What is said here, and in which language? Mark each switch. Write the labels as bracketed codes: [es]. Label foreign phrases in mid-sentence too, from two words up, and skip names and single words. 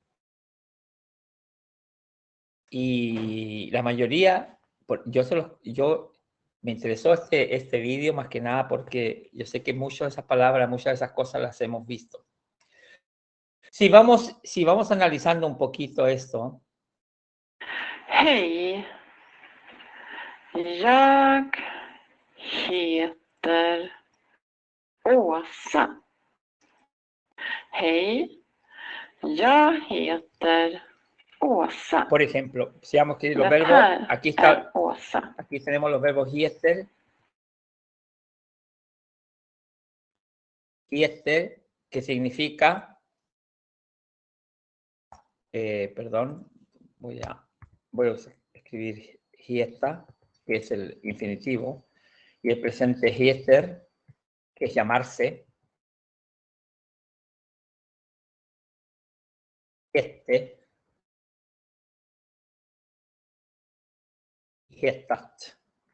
[es] Y la mayoría, yo me interesó este vídeo más que nada porque yo sé que muchas de esas palabras, muchas de esas cosas las hemos visto. Si vamos analizando un poquito esto. [sv] Hej. Jag heter Åsa. Hej. Jag heter Åsa. [es] Por ejemplo, si vamos a escribir los [sv] Det [es] verbos, [sv] här [es] aquí [sv] är Åsa. [es] aquí tenemos los verbos heter, que significa, perdón, voy a escribir hieta, que es el infinitivo, y el presente heter, que es llamarse, hetat.